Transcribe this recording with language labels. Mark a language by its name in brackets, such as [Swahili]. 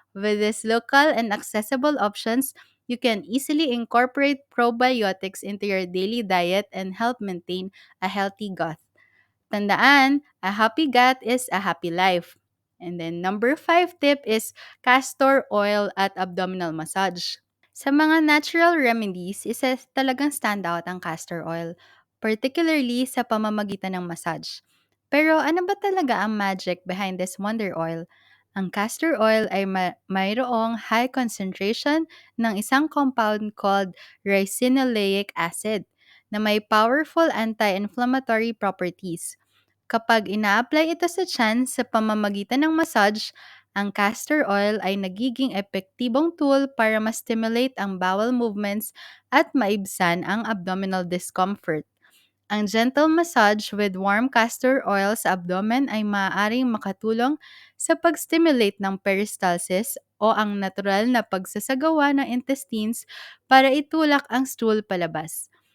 [English] With these local and accessible options, you can easily incorporate probiotics into your daily diet and help maintain a healthy gut. Tandaan, a happy gut is a happy life. And then number 5 tip is castor oil at abdominal massage. [Filipino] Sa mga natural remedies, isa talagang standout ang castor oil, particularly sa pamamagitan ng massage. Pero ano ba talaga ang magic [English] behind this wonder oil? [Filipino] Ang castor oil ay mayroong high concentration ng isang compound called ricinoleic acid na may powerful anti-inflammatory properties. Kapag ina-apply ito sa tiyan sa pamamagitan ng massage, ang castor oil ay nagiging epektibong tool para ma-stimulate ang bowel movements at maibsan ang abdominal discomfort. Ang gentle massage with warm castor oil sa abdomen ay maaaring makatulong sa pag-stimulate ng peristalsis o ang natural na pagsasagawa ng intestines para itulak ang stool palabas.